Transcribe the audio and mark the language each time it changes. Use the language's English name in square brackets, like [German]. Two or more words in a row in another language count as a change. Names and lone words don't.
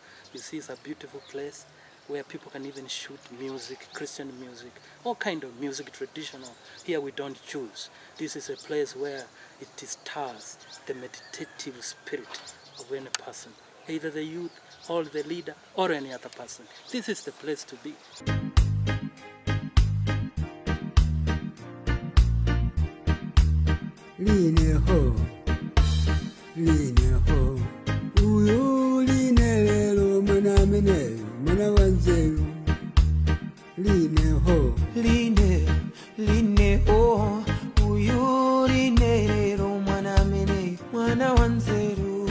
[English] You see, it's a beautiful place where people can even shoot music, Christian music, all kind of music, traditional. Here we don't choose. This is a place where it stirs the meditative spirit of any person, either the youth or the leader or any other person. This is the place to be. [Nyanja] Line ho, uyu line lelo mwana mene, mwana wanzeru. Line ho, uyu line lelo mwana mene, mwana wanzeru.